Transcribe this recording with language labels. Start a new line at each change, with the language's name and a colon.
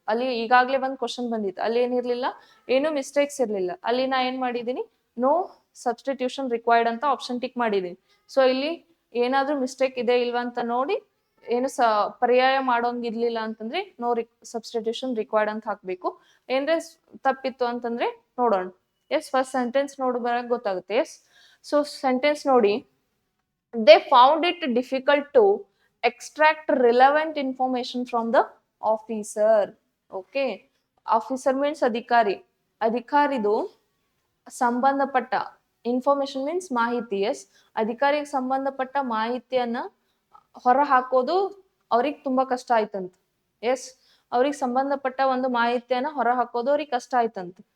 Kannada: ಅಲ್ಲಿ ಈಗಾಗಲೇ ಒಂದು ಕ್ವಶನ್ ಬಂದಿತ್ತು, ಅಲ್ಲಿ ಏನಿರ್ಲಿಲ್ಲ, ಏನು ಮಿಸ್ಟೇಕ್ಸ್ ಇರ್ಲಿಲ್ಲ, ಅಲ್ಲಿ ನಾ ಏನ್ ಮಾಡಿದೀನಿ, ನೋ ಸಬ್ಸ್ಟಿಟ್ಯೂಷನ್ ರಿಕ್ವೈರ್ಡ್ ಅಂತ ಆಪ್ಷನ್ ಟಿಕ್ ಮಾಡಿದೀನಿ. ಸೊ ಇಲ್ಲಿ ಏನಾದ್ರೂ ಮಿಸ್ಟೇಕ್ ಇದೆ ಇಲ್ವಾ ಅಂತ ನೋಡಿ, ಏನು ಪರ್ಯಾಯ ಮಾಡೋಂಗಿರ್ಲಿಲ್ಲ ಅಂತಂದ್ರೆ ನೋ ಸಬ್ಸ್ಟಿಟ್ಯೂಷನ್ ರಿಕ್ವೈರ್ಡ್ ಅಂತ ಹಾಕ್ಬೇಕು. ಏನ್ರೆ ತಪ್ಪಿತ್ತು ಅಂತಂದ್ರೆ ನೋಡೋಣ. ಎಸ್, ಫಸ್ಟ್ ಸೆಂಟೆನ್ಸ್ ನೋಡಿ ಬರಕ್ ಗೊತ್ತಾಗುತ್ತೆ.
English: yes, so
Kannada: ಸೆಂಟೆನ್ಸ್ ನೋಡಿ,
English: they found it difficult to extract relevant information from the officer.
Kannada: Okay,
English: officer means
Kannada: ಅಧಿಕಾರಿ, ಅಧಿಕಾರಿದು ಸಂಬಂಧಪಟ್ಟ ಇನ್ಫಾರ್ಮೇಶನ್ ಮೀನ್ಸ್ ಮಾಹಿತಿ. ಎಸ್, ಅಧಿಕಾರಿಗೆ ಸಂಬಂಧಪಟ್ಟ ಮಾಹಿತಿಯನ್ನ ಹೊರ ಹಾಕೋದು ಅವ್ರಿಗೆ ತುಂಬಾ ಕಷ್ಟ ಆಯ್ತಂತ. ಎಸ್, ಅವ್ರಿಗೆ ಸಂಬಂಧಪಟ್ಟ ಒಂದು ಮಾಹಿತಿಯನ್ನ ಹೊರ ಹಾಕೋದು ಅವ್ರಿಗೆ ಕಷ್ಟ ಆಯ್ತಂತ.